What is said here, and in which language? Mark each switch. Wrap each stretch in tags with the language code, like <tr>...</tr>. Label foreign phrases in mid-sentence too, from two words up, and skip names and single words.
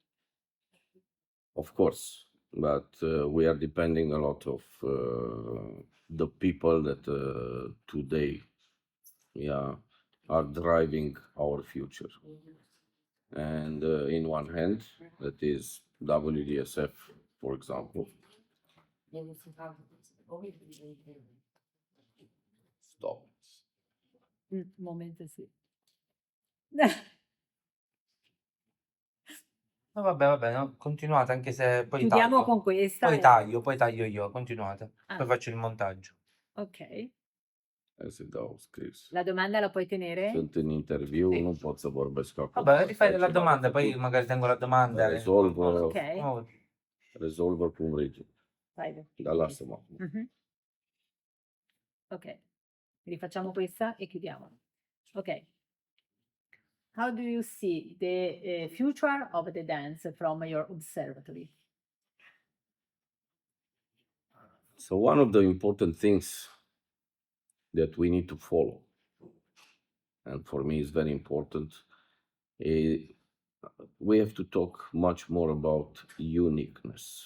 <en>Of course, but we are depending a lot of the people that today, yeah, are driving our future. And in one hand, that is WDSF, for example. Stop.</en> <it>Momento sì. No, vabbè, no, continuate anche se poi Chiudiamo taglio. con questa. Poi taglio io, continuate. Ah. Poi faccio il montaggio. Ok.</it> <ro>Se dau scris.</ro> <it>La domanda la puoi tenere?</it> <ro>Sunt în interviu,</ro> <it>Sì.</it> <ro>nu pot să vorbesc acum.</ro> <it>Vabbè, rifai la</it> <ro>Ceva</ro> <it>domanda,</it> <ro>de</ro> <it>poi</it> <ro>făcut.</ro> <it>magari tengo la domanda.</it> <ro>Rezolvă, Ok. Oh, rezolvă cum vrei tu.</ro> <it>Vai.</it> <ro>Dar lasă-mă acum. Mhm. Ok.</ro> <it>Rifacciamo questa e chiudiamo. Ok.</it> <en>How do you see the future of the dance from your observatory? So one of the important things that we need to follow, and for me is very important, is we have to talk much more about uniqueness.</en>